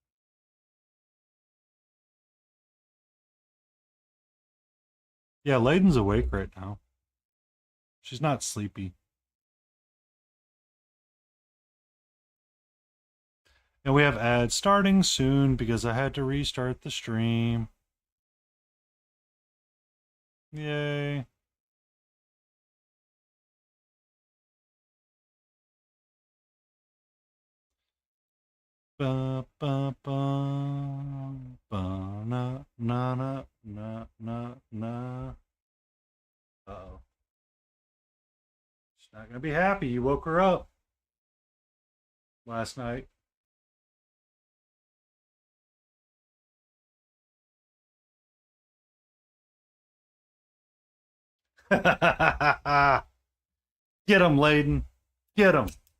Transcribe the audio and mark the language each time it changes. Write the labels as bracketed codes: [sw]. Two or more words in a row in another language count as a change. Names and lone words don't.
[en] Yeah, Layden's awake right now. She's not sleepy. And we have ads starting soon because I had to restart the stream. Yay. Ba ba ba ba na na na na na na. Uh-oh. She's not gonna be happy. You woke her up last night. Get him, Layden. Get him.